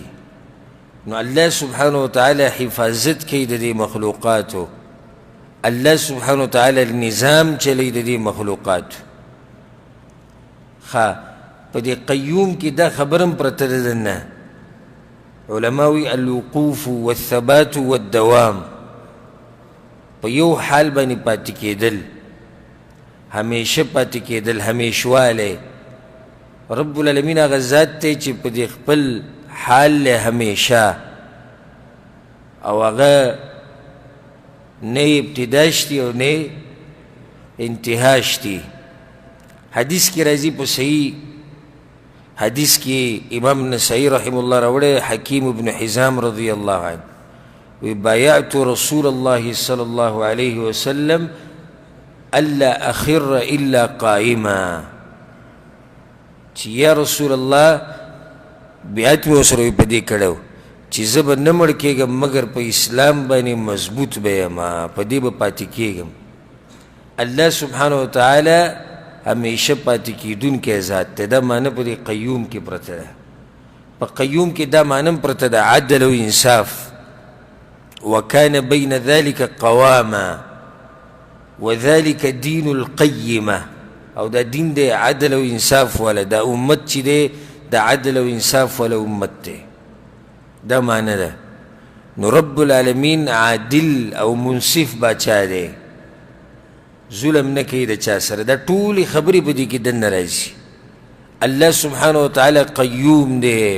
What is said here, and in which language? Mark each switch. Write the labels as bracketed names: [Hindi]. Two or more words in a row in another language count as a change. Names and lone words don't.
[Pashto] نو [Arabic] الله سبحانه وتعالی [Pashto] حفاظت کوي د دې مخلوقاتو. [Arabic] الله سبحانه وتعالی [Pashto] نظام چلی د دې مخلوقاتو. په دې قیوم کې دا خبرم پرته ده نه. علماء وی [Arabic] الوقوف والثبات والدوام. [Pashto] په یو حال باندې پاتې کېدل همیشه پاتې کېدل همیشوالی. [Arabic] رب العالمین [Pashto] هغه ذات دی چې په دې خپل حال لی همیشه او هغه نه ابتدا شتي او نه انتها شتي. حدیث کې راځي په صحیح حدیث کې امام نسائی [Arabic] رحم الله [Pashto] راوړی حکیم ابن حزام [Arabic] رضی الله عنه وبايعت رسول الله صلى الله عليه وسلم ألا أخر إلا قائما. يا رسول الله [Pashto] بیعت مې ورسره په دې کړی و چې زه به نه مړ کېږم مګر په اسلام باندې مضبوط به یم په دې به پاتې کېږم. [Arabic] الله سبحانه وتعالی [Pashto] همیشه پاتې کېدونکی ذات دی. دا معنی په دې قیوم کې پرته ده. په قیوم کې دا معنی پرته ده عدل او انصاف. [Arabic] وكان بين ذلك قواما وذلك دين القيمة. [Pashto] او دا دین دی عدل و انصاف والا. دا امت چی دی دا عدل و انصاف والا امت دی. دا معنی ده. نو [Arabic] رب العالمین [Pashto] عادل او منصف باچا دی. ظلم نکی دا چا سره. دا طولی خبری پا دی که دن نرازی. [Arabic] اللہ سبحانه وتعالی [Pashto] قیوم دی.